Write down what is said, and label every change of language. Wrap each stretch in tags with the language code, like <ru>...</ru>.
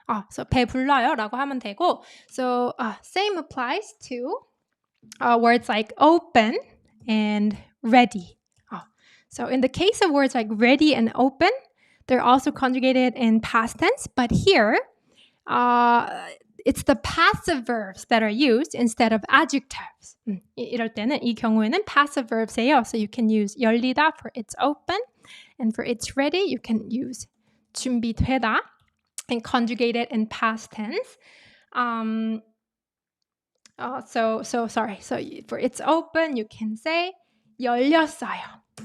<en>So</en> <ko>배 불러요 라고 하면 되고.</ko> <en>So same applies to words like open and ready. So in the case of words like ready and open, they're also conjugated in past tense. But here, it's the passive verbs that are used instead of adjectives.</en> <ko>이럴 때는, 이 경우에는</ko> <en>passive verbs</en> <ko>예요.</ko> <en>So you can use 열리다 for it's open. And for it's ready, you can use 준비되다 and conjugate it in past tense. So for it's open, you can say</en> <ko>열렸어요.</ko>